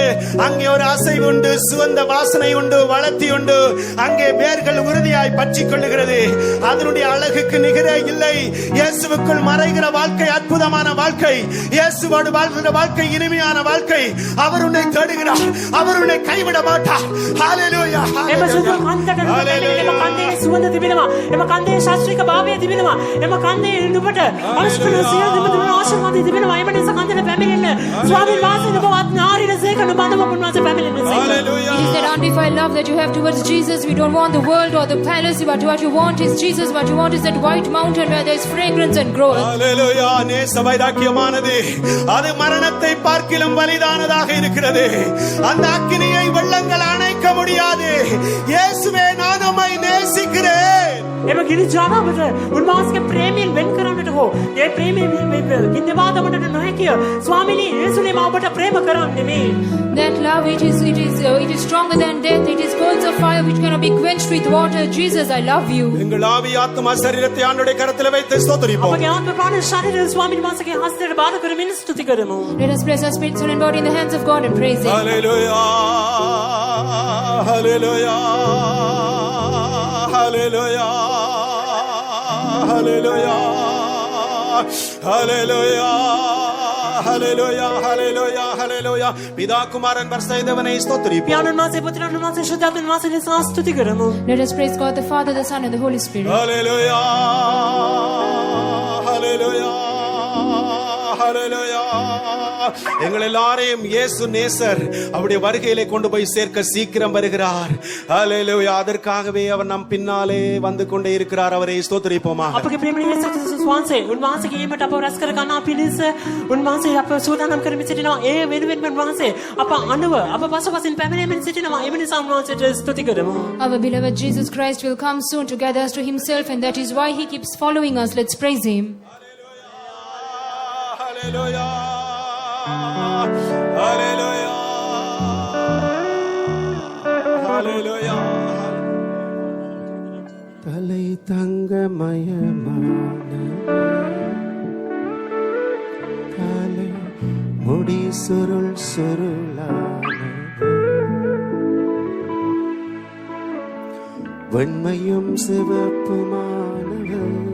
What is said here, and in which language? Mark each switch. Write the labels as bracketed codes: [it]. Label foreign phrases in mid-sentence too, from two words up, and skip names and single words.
[ta] அங்கே ஒரு அசைவு உண்டு, சுகந்த வாசனை உண்டு, வளர்த்தி உண்டு. அங்கே வேர்கள் உறுதியாய் பற்றிக் கொள்ளுகிறது. அதனுடைய அழகுக்கு நிகரே இல்லை. இயேசுவுக்குள் மறைகிற வாழ்க்கை அற்புதமான வாழ்க்கை. இயேசுவோடு வாழ்கிற வாழ்க்கை இனிமையான வாழ்க்கை. அவர் உன்னை தேடுகிறார். அவர் உன்னை கைவிட மாட்டார். ஹalleluya [si] එම සුදු කන්දට නුඹ පැමිණෙන එම කන්දේ සුවඳ තිබෙනවා. එම කන්දේ ශාස්ත්‍රීය භාවය තිබෙනවා. එම කන්දේ නුඹට අවශ්‍ය සියලු තිබෙන ආශිර්වාද තිබෙනවා. එම නිසා කන්දට පැමිණෙන්න ස්වාමීන් වහන්සේ නුඹ නාරින සේක නුඹ උන්වහන්සේ පැමිණෙන්න සේක. [ta] ஹalleluya [en] It is that undefiled love that you have towards Jesus. We don't want the world or the palace, but what you want is Jesus. What you want is that white mountain where there is fragrance and growth. [ta] ஹalleluya நேச வைராக்கியமானது அது மரணத்தை பார்க்கிலும் வலிதானதாக இருக்கிறது. அந்த அக்கினியை வெள்ளங்கள் அணைக்க முடியாது. இயேசுவே நான் உம்மை நேசிக்கிறேன். [si] එම ගිනි ජාලාවට උන්වහන්සේගේ ප්‍රේමයෙන් වෙන් කරන්නට හෝ ඒ ප්‍රේමයෙන් ගින්දවා දමන්නට නොහැකිය. ස්වාමීනි යේසුනේ මා ඔබට ප්‍රේම කරන්නේ මේ. [en] That love, it is stronger than death. It is coals of fire which cannot be quenched with water. Jesus, I love you. [ta] எங்கள் ஆவி ஆத்துமா சரீரத்தை ஆண்டவருடைய கரத்தில் வைத்து ஸ்தோத்திரிப்போம். [si] අපගේ ආත්ම ප්‍රාණ ශරීරය ස්වාමීන් වහන්සේගේ හස්තයට බාර කරමින් ස්තුති කරමු. [en] Let us place our spirit, soul and body in the hands of God and praise him. [ta] ஹalleluya ஹalleluya ஹalleluya ஹalleluya ஹalleluya ஹalleluya ஹalleluya ஹalleluya பிதா குமாரன் பரிசுத்தவனை ஸ்தோத்திரிப்போம். [si] පියාණන් වහන්සේ පුත්‍රයන් වහන්සේ ශ්‍රද්ධාවෙන් වහන්සේ ලෙස ස්තුති කරමු. [en] Let us praise God the Father, the Son and the Holy Spirit. [ta] ஹalleluya ஹalleluya ஹalleluya எங்கள் எல்லாரையும் இயேசு நேசர் அவருடைய வருகையிலே கொண்டு போய் சேர்க்க சீக்கிரம் வருகிறார். ஹalleluya அதற்காகவே அவர் நம் பின்னாலே வந்து கொண்டே இருக்கிறார். அவரை ஸ்தோத்திரிப்போமாக. [si] අපගේ ප්‍රේමණීය යේසුස් වහන්සේ උන්වහන්සේගේ ඊමට අපව රැස් කර ගන්නා පිණිස උන්වහන්සේ අප සූදානම් කරමින් සිටිනවා. ඒ වෙනුවෙන් උන්වහන්සේ අප අනුව අප පසුපසින් පැමිණෙමින් සිටිනවා. ඒ නිසා උන්වහන්සේට ස්තුති කරමු. [en] Our beloved Jesus Christ will come soon to gather us to himself, and that is why he keeps following us. Let's praise him. [ta] ஹalleluya ஹalleluya ஹalleluya தலை தங்கமயமான தலை முடி சுருள் சுருளான வெண்மையும் சிவப்புமானவர்